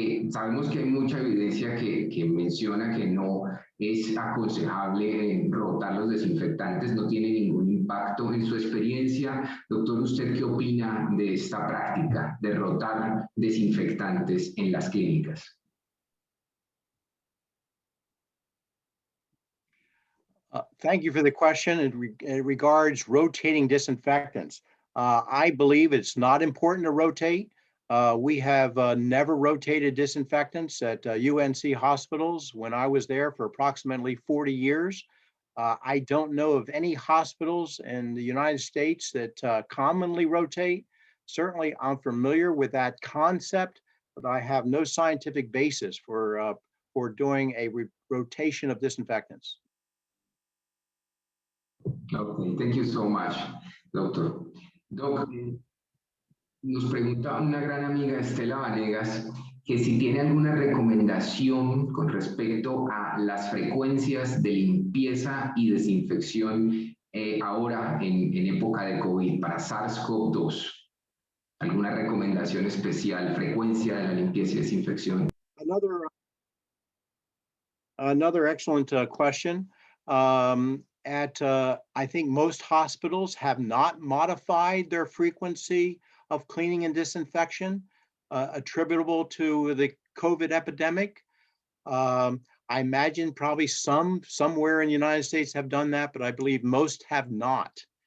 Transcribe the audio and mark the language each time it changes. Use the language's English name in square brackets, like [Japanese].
[Spanish] Sabemos que hay mucha evidencia que menciona que no es aconsejable rotar los desinfectantes, no tiene ningún impacto. En su experiencia, doctor, ¿usted qué opina de esta práctica de rotar desinfectantes en las clínicas? [English] Thank you for the question. It regards rotating disinfectants. I believe it's not important to rotate. We have never rotated disinfectants at UNC hospitals when I was there for approximately 40 years. I don't know of any hospitals in the United States that commonly rotate. Certainly, I'm familiar with that concept, but I have no scientific basis for doing a rotation of disinfectants. Okay, thank you so much, doctor. [Spanish] Doc, nos pregunta una gran amiga, Estela Vanegas, que si tiene alguna recomendación con respecto a las frecuencias de limpieza y desinfección ahora en época de COVID para SARS-CoV-2. ¿Alguna recomendación especial, frecuencia de la limpieza y desinfección? [English] Another excellent question. I think most hospitals have not modified their frequency of cleaning and disinfection attributable to the COVID epidemic. I imagine probably somewhere in the United States have done that, but I believe most have not.